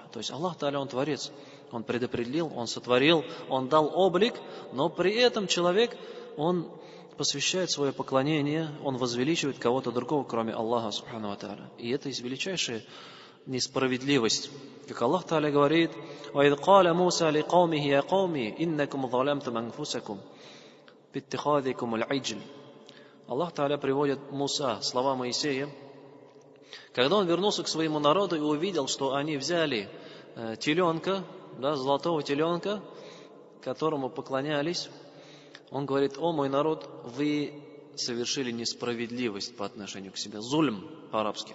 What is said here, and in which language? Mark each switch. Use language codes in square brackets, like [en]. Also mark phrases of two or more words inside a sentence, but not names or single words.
[ru] То есть Аллах Тааля, Он Творец, Он предопределил, Он сотворил, Он дал облик, но при этом человек, он посвящает свое поклонение, он возвеличивает кого-то другого, кроме Аллаха [ar] سبحانه وتعالى. [ru] И это есть величайшая несправедливость. Как Аллах Тааля говорит: [ar] وَإِذْ قَالَ مُوسَى لِقَوْمِهِ يَا قَوْمِ إِنَّكُمْ ظَلَمْتُمْ أَنفُسَكُمْ بِاتِّخَاذِكُمُ الْعِجْلِ. [ru] Аллах Тааля приводит Муса, слова Моисея, когда он вернулся к своему народу и увидел, что они взяли теленка, да, золотого теленка, которому поклонялись, он говорит: о мой народ, вы совершили несправедливость по отношению к себе, зульм по-арабски.